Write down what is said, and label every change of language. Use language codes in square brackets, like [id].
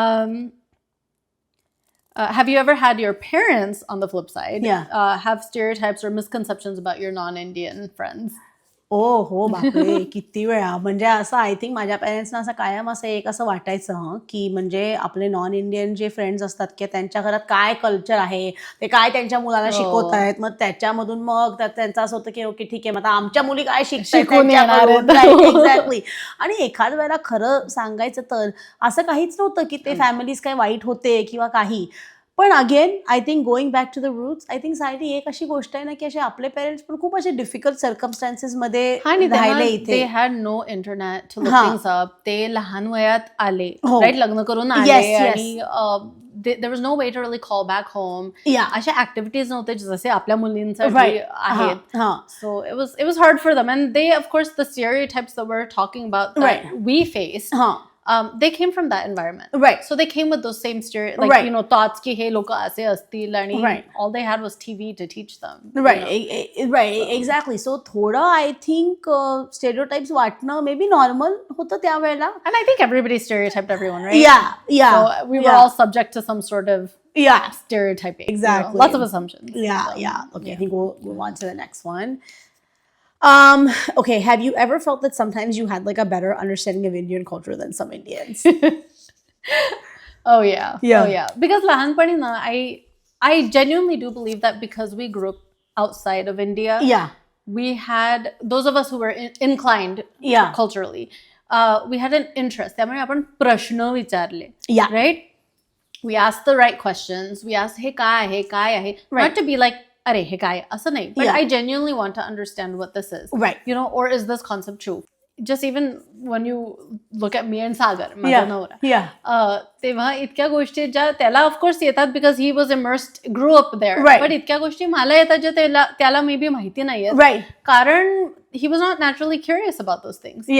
[en] have you ever had your parents, on the flip side, have stereotypes or misconceptions about your non-Indian friends? [mr] हो बापरे किती वेळा म्हणजे असं [en] I think [mr] माझ्या पेरेंट्सना असं कायम असं एक असं वाटायचं की म्हणजे आपले नॉन इंडियन जे फ्रेंड्स असतात की त्यांच्या घरात काय कल्चर आहे ते काय त्यांच्या मुलाला शिकवत आहेत मग त्याच्यामधून मग त्यांचं असं होतं की ओके ठीक आहे मग आमच्या मुली काय एक्झॅक्टली आणि एखाद वेळेला खरं सांगायचं तर असं काहीच नव्हतं की ते फॅमिलीज काही वाईट होते किंवा काही पण [en] again I think going back to the roots I think [mr] सायटी एक अशी गोष्ट आहे ना की असे आपले पेरेंट्स पण खूप असे [en] difficult circumstances [mr] मध्ये राहिले इथे [en] they had no internet to look things up [mr] ते लहान वयात आले राईट लग्न करून आले आणि [en] there was no way to really call back home. [mr] अशा ऍक्टिव्हिटीज नव्हते जसे आपल्या मुलींसाठी आहेत. [en] So it was hard for them and they of course the stereotypes that we're talking about that we faced. They came from that environment, right? So they came with those same like you know thoughts [mr] ki he loka ase astil [en] and all they had was TV to teach them, right exactly. So thoda I think stereotypes वाटणं maybe normal [mr] होतं त्या वेळेला [en] and I think everybody stereotyped everyone, right? Yeah so we were all subject to some sort of stereotyping, exactly, you know, lots of assumptions. Okay, I think we'll move on to the next one. Okay, have you ever felt that sometimes you had like a better understanding of Indian culture than some Indians? Oh yeah. Because [mr] lahanpani na, [en] I genuinely do believe that because we grew up outside of India, we had those of us who were inclined culturally, we had an interest. [mr] त्यामुळे आपण प्रश्न विचारले, right? [en] We asked the right questions. We asked, [mr] हे काय आहे? [en] Not to be like [mr] अरे हे काय असं नाही [en] but I genuinely want to understand what this is, right? You know, or is this concept true? Just even when you look at me and Sagar, [mr] माझा नवरा, तेव्हा इतक्या गोष्टी ज्या त्याला ऑफकोर्स येतात because he was immersed grow up there, but इतक्या गोष्टी मला येतात ज्या त्याला मे बी माहिती नाहीये कारण [en] he was not naturally curious about those things.